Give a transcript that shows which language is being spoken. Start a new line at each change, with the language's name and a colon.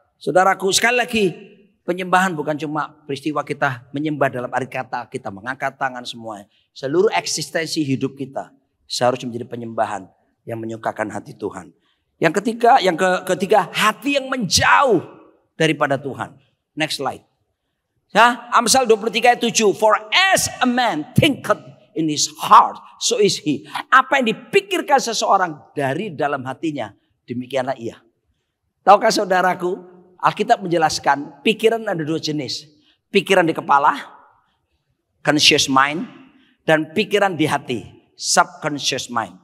Indonesian: Saudaraku, sekali lagi, penyembahan bukan cuma peristiwa kita menyembah dalam arti kata, kita mengangkat tangan semuanya. Seluruh eksistensi hidup kita seharusnya menjadi penyembahan yang menyukakan hati Tuhan. Yang ketiga, hati yang menjauh daripada Tuhan.
English: Next slide.
Indonesian: Ya, Amsal 23 ayat 7.
English: For as a man thinketh in his heart, so is he.
Indonesian: Apa yang dipikirkan seseorang dari dalam hatinya, demikianlah ia. Tahukah saudaraku, Alkitab menjelaskan pikiran ada 2 jenis. Pikiran di kepala,
English: conscious mind,
Indonesian: dan pikiran di hati,
English: subconscious mind.